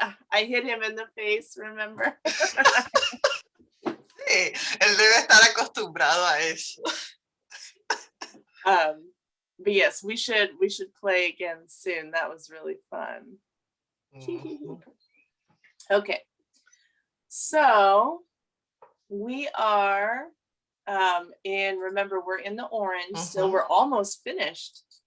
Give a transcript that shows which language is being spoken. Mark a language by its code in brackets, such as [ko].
[en] I hit him in the face, remember? [es] Sí, él debe estar acostumbrado a eso. [en] But yes, we should play again soon. That was really fun. Okay. So we are remember we're in the orange, so we're almost finished.